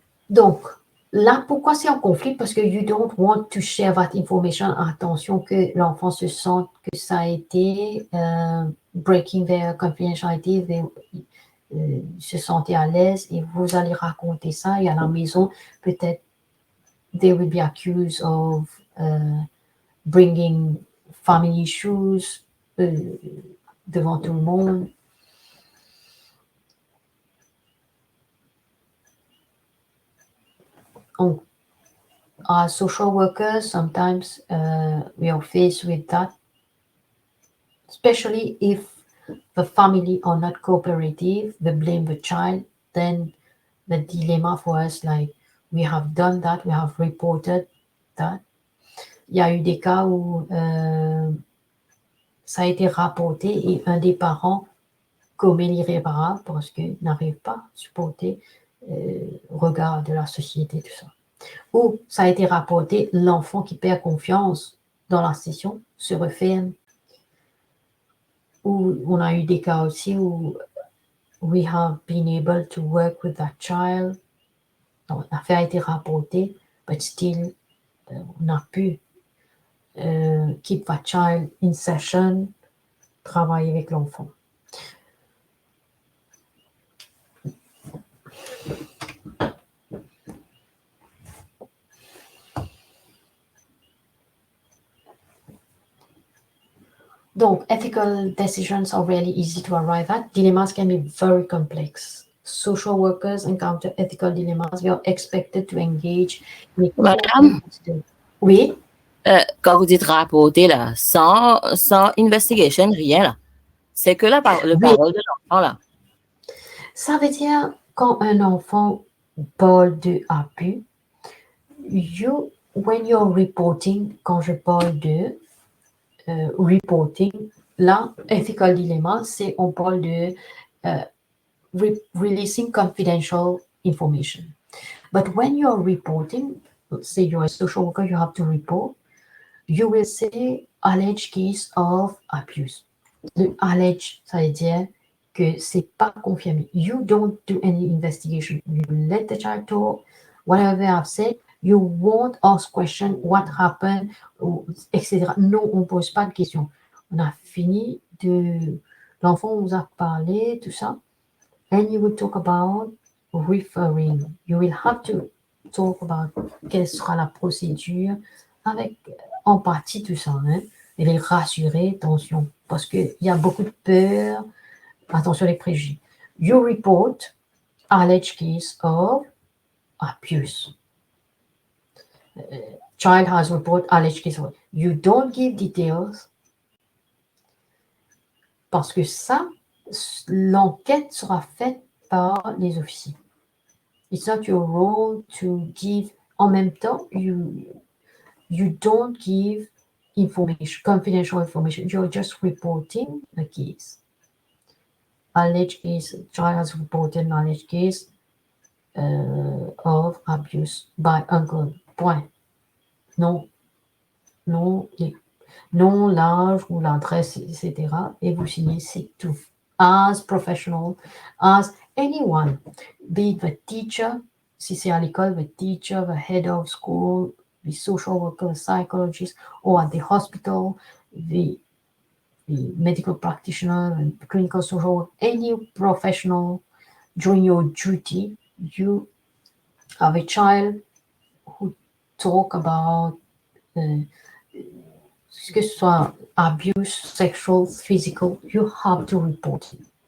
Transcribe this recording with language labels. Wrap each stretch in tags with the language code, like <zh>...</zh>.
<fr>Donc, là, pourquoi c'est en conflit? Parce que</fr> <en>you don't want to share that information.</en> <fr>Attention que l'enfant se sente que ça a été</fr> <en>breaking their confidentiality.</en> <fr>se sentir à l'aise et vous allez raconter ça et à la maison, peut-être,</fr> <en>they will be accused of bringing family issues</en> <fr>devant tout le monde. Donc, as social workers, sometimes we are faced with that, especially if the family are not cooperative, they blame the child, then the dilemma for us, like, we have done that, we have reported that. Il y a eu des cas où ça a été rapporté et un des parents commet l'irréparable parce qu'il n'arrive pas à supporter le regard de la société, tout ça. Ou ça a été rapporté, l'enfant qui perd confiance dans la session se referme. Ou on a eu des cas aussi où</fr> <en>we have been able to work with that child.</en> <fr>Donc, l'affaire a été rapportée,</fr> <en>but still,</en> <fr>on a pu</fr> <en>keep that child in session,</en> <fr>travailler avec l'enfant.</fr> <en>Donc, ethical decisions are really easy to arrive at. Dilemmas can be very complex. Social workers encounter ethical dilemmas. We are expected to engage in</en> <fr>Madame, oui. Quand vous dites rapporter, là, sans investigation, rien, là. C'est que le parole de l'enfant, là. Ça veut dire, quand un enfant parle de abus,</fr> <en>when you're reporting,</en> <fr>quand je parle de reporting, là, ethical dilemma, c'est on parle de</fr> <en>releasing confidential information. But when you're reporting, say you're a social worker, you have to report, you will say alleged case of abuse.</en> <fr>Le alleged, ça veut dire que c'est pas confirmé.</fr> <en>You don't do any investigation. You let the child talk, whatever I've said. You won't ask question, what happened, etc.</en> <fr>Non, on ne pose pas de questions. On a fini de... L'enfant vous a parlé, tout ça.</fr> <en>And you will talk about referring. You will have to talk about</en> <fr>quelle sera la procédure avec empathie, tout ça. Hein? Et les rassurer, attention, parce qu'il y a beaucoup de peur. Attention les préjugés.</fr> <en>You report alleged case of abuse. Child has reported alleged case of abuse. You don't give details</en> <fr>parce que ça, l'enquête sera faite par les officiers.</fr> <en>It's not your role to give.</en> <fr>En même temps,</fr> <en>you don't give information, confidential information. You're just reporting the case. Alleged case, child has reported an alleged case of abuse by uncle.</en> <fr>Point. Non, l'âge ou l'adresse, etc. Et vous signez, c'est tout.</fr> <en>As professional, as anyone, be it the teacher,</en> <fr>si c'est à l'école,</fr> <en>the teacher, the head of school, the social worker, the psychologist, or at the hospital, the medical practitioner, and clinical social worker, any professional, during your duty, you have a child who talk about</en> <fr>que ce soit</fr> <en>abuse, sexual, physical, you have to report it.</en>